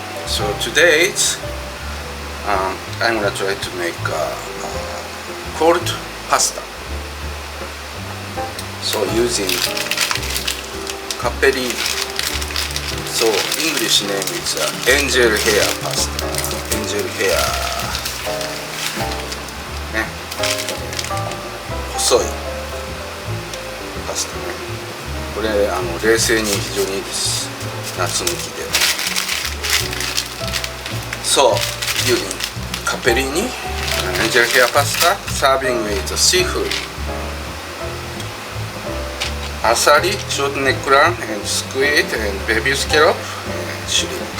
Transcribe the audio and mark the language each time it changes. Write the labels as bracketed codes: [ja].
[en] So today I'm gonna try to make cold pasta. So using カッペリーニ. So English name is angel hair pasta. Angel hair. [ja] ね。細いパスタね。これ冷製に非常にいいです。夏向きで。 [en] So using カッペリーニ angel hair pasta serving with seafood. [ja] アサリ、 [en] ショートネックラン and squid and baby scallop and shrimp.